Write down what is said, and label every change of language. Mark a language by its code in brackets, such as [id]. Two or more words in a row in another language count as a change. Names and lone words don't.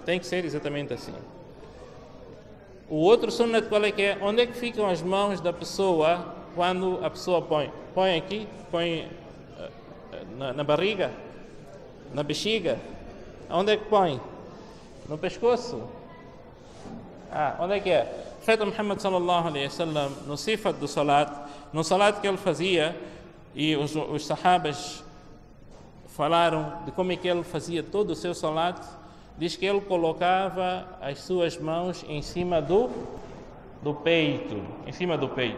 [pt] Tem que ser exatamente assim. O outro sunnat qual é que é? Onde é que ficam as mãos da pessoa quando a pessoa põe? Põe aqui, põe na barriga, na bexiga. Onde é que põe? No pescoço. Onde é que é? O profeta [ar] Muhammad صلى الله عليه وسلم, [pt] no sifat do salat, no salat que ele fazia, e os sahabas falaram de como é que ele fazia todo o seu salat. Diz que ele colocava as suas mãos em cima do peito, em cima do peito.